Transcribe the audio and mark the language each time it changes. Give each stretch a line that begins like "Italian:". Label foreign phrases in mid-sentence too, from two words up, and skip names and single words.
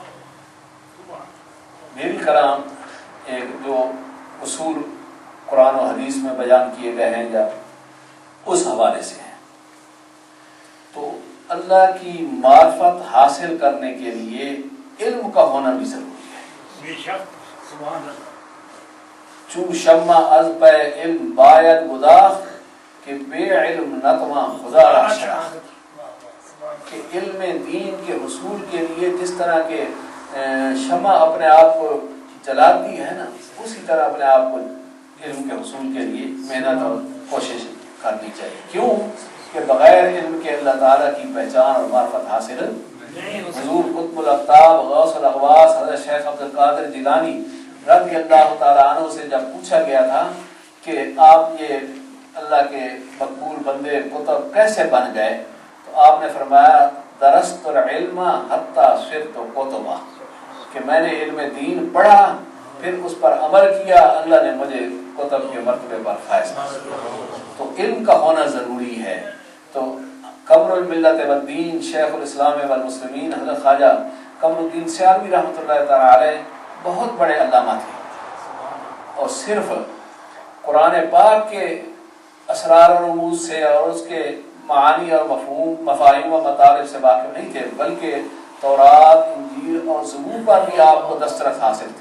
Urdu: میری کلام ایک جو اصول قرآن و حدیث میں بیان کیے گئے ہیں یا اس حوالے سے ہیں۔ تو اللہ کی معرفت حاصل کرنے کے لیے علم کا ہونا بھی ضروری ہے۔ بے شک،
Arabic: سبحان اللہ۔
Persian: چون شمع از پہ علم باید گداخ کہ بے علم نتواں خدا را شناخت،
Urdu: کہ علم دین کے حصول کے لیے جس طرح کے شمع اپنے آپ کو جلاتی ہے نا، اسی طرح اپنے آپ کو علم کے حصول کے لیے محنت اور کوشش کرنی چاہیے۔ کیوں کہ بغیر علم کے اللہ تعالیٰ کی پہچان اور معرفت حاصل حضور قطب الاقطاب غوث الاغواث حضرت شیخ عبد القادر جیلانی رضی اللہ تعالیٰ عنہ سے جب پوچھا گیا تھا کہ آپ یہ اللہ کے مقبول بندے قطب کیسے بن گئے، تو آپ نے فرمایا
Arabic: درست العلم حتی صرت قطبہ،
Urdu: کہ میں نے علم دین پڑھا پھر اس پر عمل کیا، اللہ نے مجھے قطب کے مرتبے پر فائز کیا۔ تو علم کا ہونا ضروری ہے۔ تو قمر الملت والدین شیخ الاسلام والمسلمین حضرت خواجہ قمر الدین سیابی رحمۃ اللہ تعالی علیہ بہت بڑے علامہ تھے، اور صرف قرآن پاک کے اسرار و رموز سے اور اس کے معانی اور مفاہیم و مطالب سے واقف نہیں تھے، بلکہ تورات، انجیل اور زبور پر بھی آپ کو دسترس حاصل تھی۔